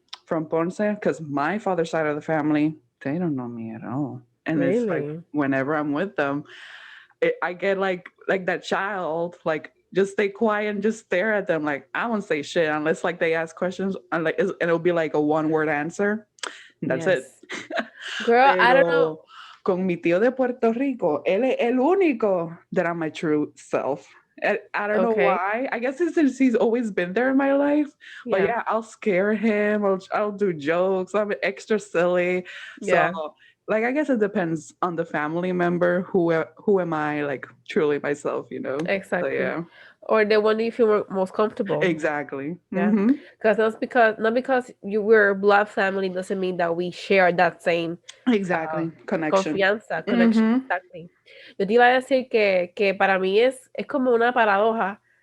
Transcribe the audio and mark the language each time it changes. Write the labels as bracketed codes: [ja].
[en] from Ponce because my father's side of the family they don't know me at all, and it's like Really? whenever I'm with them, I get like that child like. Just stay quiet and just stare at them. Like I won't say shit unless like they ask questions, and like and it'll be like a one word answer. And that's it. Yes. Girl, I don't know. [es] Pero con mi tío de Puerto Rico, él es el único [en] that I'm my true self. I don't know Okay. why. I guess it's since he's always been there in my life. But Yeah. yeah, I'll scare him. I'll do jokes. I'm extra silly. So Yeah. like I guess it depends on the family member. Who am I like truly myself? So Exactly. yeah, Or the one you feel most comfortable. exactly. Yeah. Mm-hmm. Because not because you were blood family doesn't mean that we share that same Exactly. Connection. confianza, connection. Mm-hmm. Exactly. [es] Yo te iba a decir que para mí es como una paradoja.